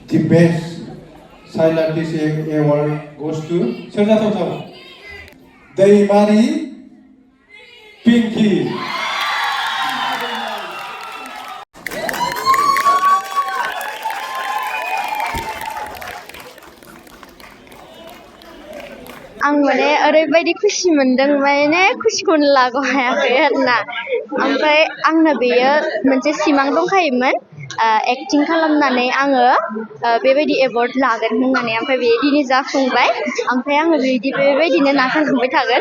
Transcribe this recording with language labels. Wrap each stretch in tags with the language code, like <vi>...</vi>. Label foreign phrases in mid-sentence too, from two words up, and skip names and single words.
<en>The best child artist award goes to Serna Daimari Pinky.</en> <brx>आं माने ओरैबायदि खुसि मोनदों माने खुसिखौनो लाग' हायाखै आरोना ओमफ्राय आंना बेयो मोनसे सिमां दंखायोमोन एक्टिं खालामनानै आङो बेबायदि एवार्ड लागोन होननानै ओमफ्राय बे दिनै जाफुंबाय ओमफ्राय आङो बेबायदिनो नाजालांबाय थागोन</brx>